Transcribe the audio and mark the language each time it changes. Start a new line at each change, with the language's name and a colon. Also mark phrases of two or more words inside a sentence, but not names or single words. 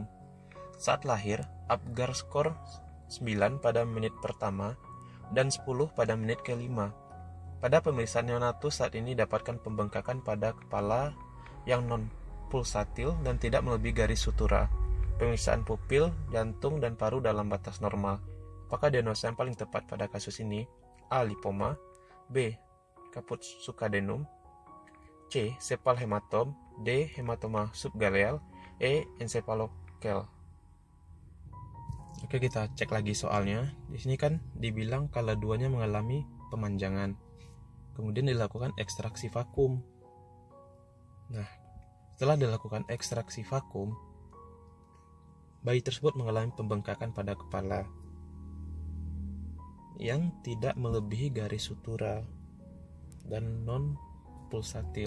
Indonesian: Saat lahir, Apgar skor 9 pada menit pertama dan 10 pada menit ke-5. Pada pemeriksaan neonatus saat ini dapatkan pembengkakan pada kepala yang non-pulsatil dan tidak melebihi garis sutura. Pemeriksaan pupil, jantung, dan paru dalam batas normal. Apakah diagnosa yang paling tepat pada kasus ini? A. Lipoma, B. Caput succadenum, C. Sepal hematom, D. Hematoma subgaleal, E. Encephalokel. Oke, kita cek lagi soalnya. Di sini kan dibilang kalau duanya mengalami pemanjangan. Kemudian dilakukan ekstraksi vakum. Nah, setelah dilakukan ekstraksi vakum, bayi tersebut mengalami pembengkakan pada kepala yang tidak melebihi garis sutura dan non-pulsatil.